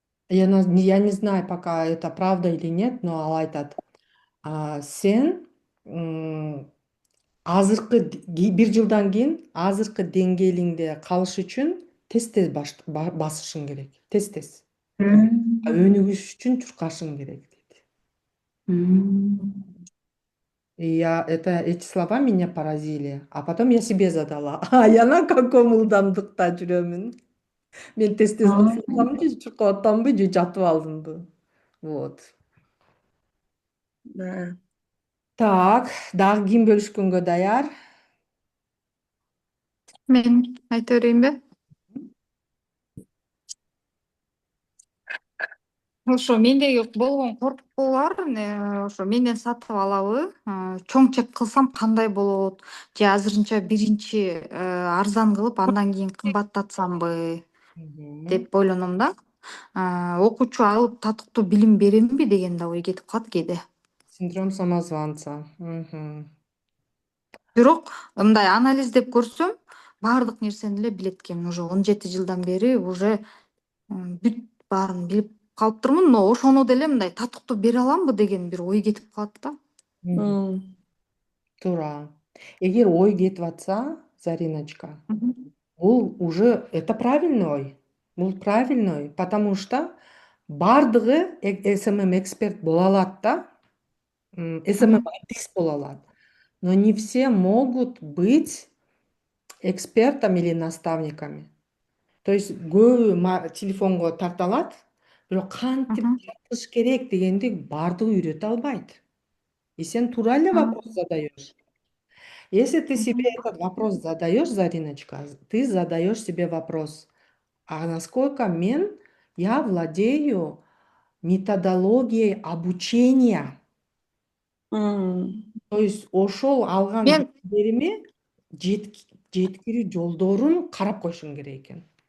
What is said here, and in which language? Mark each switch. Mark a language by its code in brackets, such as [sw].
[ru] Я не знаю пока это правда или нет, но [ky] ал айтат. Сен азыркы 1 жылдан кийин азыркы деңгээлиңде калыш үчүн тез басышың керек. Тез. Өнүгүш үчүн чуркашың керек дейт. [ru] И это эти слова меня поразили. А потом я себе задала. Я на каком [ky] ылдамдыкта жүрөмүн? Мен тез басып атамбы же чуркап атамбы же жатып алдымбы? Вот. Так, дагы ким бөлүшкөнгө даяр? Мен айта берейинби? Ошо мендеги болгон коркуулар ошо менден сатып алабы, чоң чек кылсам кандай болот, же азырынча биринчи арзан кылып андан кийин кымбаттатсамбы деп ойлоном да. Окуучу алып татыктуу билим беремби деген да ой кетип калат кээде. [ru] Синдром самозванца. [ky] Бирок мындай анализдеп көрсөм, баардык нерсени эле билет экенмин. Уже 17 жылдан бери уже бүт баарын билип калыптырмын, но ошону деле мындай татыктуу бере аламбы деген бир ой кетип калат да. Туура. Эгер ой кетип атса, Зариночка, бул уже [ru] это правильный [ky] ой. Бул правильный ой, [ru] потому что [ky] баардыгы СММ эксперт боло алат да. СММ артист боло алат. [ru] Но не все могут быть экспертами или наставниками. [ky] То есть көбү телефонго тарта алат, бирок кантип тартыш керек дегенди баардыгы үйрөтө албайт. [ru] И [ky] сен туура эле [ru] вопрос задаешь. Если ты себе этот вопрос задаешь, Зариночка, ты задаешь себе вопрос, а насколько я владею методологией обучения? [ky] То есть ошол алган билимдериме жеткирүү жолдорун карап коюшуң керек экен.